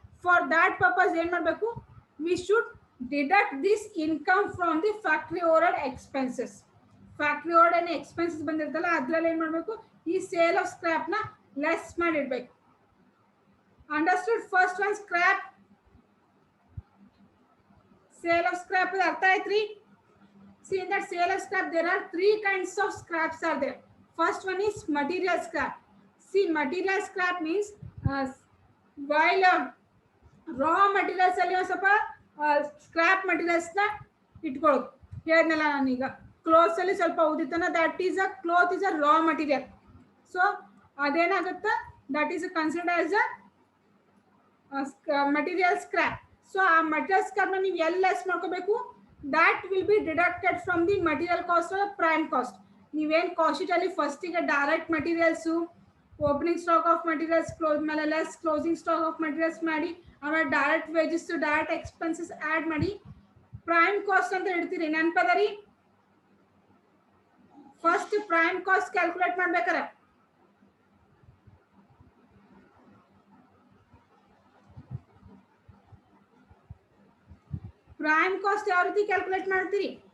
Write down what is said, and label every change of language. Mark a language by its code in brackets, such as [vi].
[en] for that purpose [kn] ಏನು ಮಾಡಬೇಕು? [en] We should deduct this income from the factory overhead expenses. [kn] Factory over head expenses ಬಂದಿರ್ತಲ್ಲ ಅದರಲ್ಲಿ ಏನು ಮಾಡಬೇಕು? ಈ sale of ಸ್ಕ್ರಾಪ್ನ less ಮಾಡಿಡ್ಬೇಕು. [en] Understood? [kn] First one scrap, sale of scrap ಅರ್ಥ ಆಯ್ತ್ರಿ? [en] See, in that sale of scrap there are 3 kinds of scraps are there. First one is material scrap. See, material scrap means while raw materials [kn] ಅಲ್ಲಿ ಸ್ವಲ್ಪ scrap ಮಟೀರಿಯಲ್ಸ್ನ ಇಟ್ಕೊಳ್ಳೋದು. ಹೇಳಿದ್ನಲ್ಲ ನಾನೀಗ clothes ಅಲ್ಲಿ ಸ್ವಲ್ಪ ಉದಿತನ, [en] That is a cloth is a raw material. So [kn] ಅದೇನಾಗುತ್ತೆ? [en] That is considered as a material scrap. [kn] So ಆ material ಸ್ಕ್ರಾಪ್ನ ನೀವು ಎಲ್ಲಿ ಲೆಸ್ ಮಾಡ್ಕೋಬೇಕು? [en] that will be deducted from the material cost or prime cost. [kn] ನೀವೇನು cost sheet ಅಲ್ಲಿ ಫಸ್ಟಿಗೆ direct materials, opening stock of materials, close ಮೇಲೆ less closing stock of materials ಮಾಡಿ, ಆಮೇಲೆ direct wages direct expenses add ಮಾಡಿ prime cost ಅಂತ ಇಡ್ತೀರಿ. ನೆನಪದ ರೀ? First prime cost calculate ಮಾಡ್ಬೇಕಾರೆ ಪ್ರೈಮ್ ಕಾಸ್ಟ್ ಯಾವ ರೀತಿ ಕ್ಯಾಲ್ಕುಲೇಟ್ ಮಾಡ್ತೀರಿ?